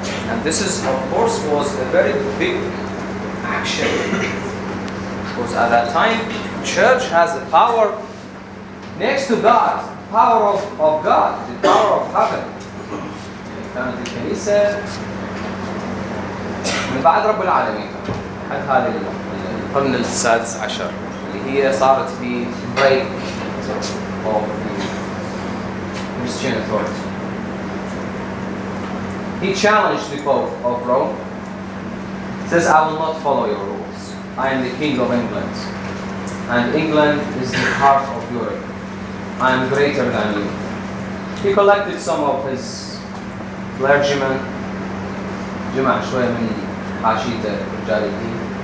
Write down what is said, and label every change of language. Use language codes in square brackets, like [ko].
[en] And this is, of course, was a very big action. Because at that time, church has the power next to God, power of God, the power of heaven. [ar] كانت الكنيسة من بعد رب العالمين لحد هذا القرن السادس عشر اللي هي صارت في [en] break of the Christian authority. He challenged the Pope of Rome. He says, I will not follow your rules. I am the King of England. And England is the heart of Europe. I am greater than you. He collected some of his clergymen, [ar] جمع شوية من حاشيته رجال الدين.